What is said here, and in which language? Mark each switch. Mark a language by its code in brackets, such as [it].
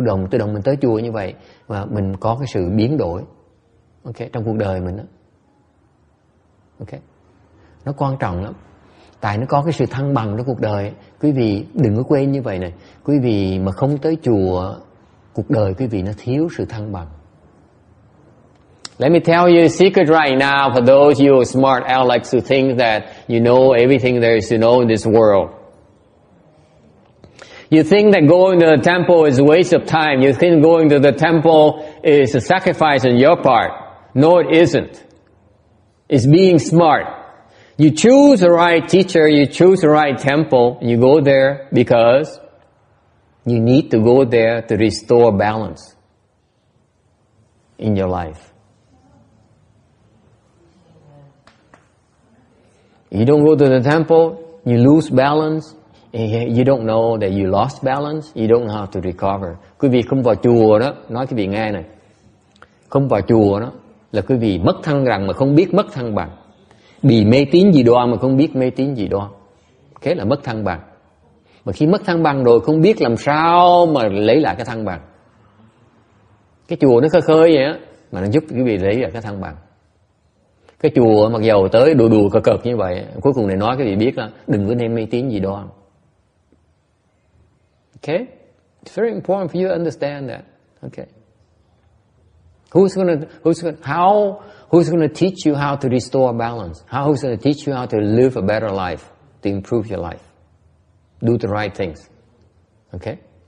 [vi] Tự động mình tới chùa như vậy và mình có cái sự biến đổi, ok, trong cuộc đời mình đó. Ok, nó quan trọng lắm. Tại nó có cái sự thăng bằng trong cuộc đời. Quý vị đừng có quên như vậy này. Quý vị mà không tới chùa, cuộc đời quý vị nó thiếu sự thăng bằng. [en] Let me tell you a secret right now for those you smart Alex who think that you know everything there is to know in this world. You think that going to the temple is a waste of time. You think going to the temple is a sacrifice on your part. No, it isn't. It's being smart. You choose the right teacher, you choose the right temple, you go there because you need to go there to restore balance in your life. You don't go to the temple, you lose balance, you don't know that you lost balance, you don't know how to recover. [vi] Quý vị không vào chùa đó, nói quý vị nghe này, không vào chùa đó là quý vị mất thăng bằng mà không biết mất thăng bằng. Bị mê tín dị đoan mà không biết mê tín dị đoan. Thế là mất thăng bằng. Mà khi mất thăng bằng rồi không biết làm sao mà lấy lại cái thăng bằng. Cái chùa nó khơi khơi vậy á, mà nó giúp quý vị lấy lại cái thăng bằng. Cái chùa mặc dầu tới đùa cợt cợt như vậy, cuối cùng này nói quý vị biết là đừng có nên mê tín dị đoan. [en] Okay? It's very important for you to understand that. Okay. Who's going to teach you how to restore balance? Who's going to teach you how to live a better life, to improve your life? Do the right things. Okay?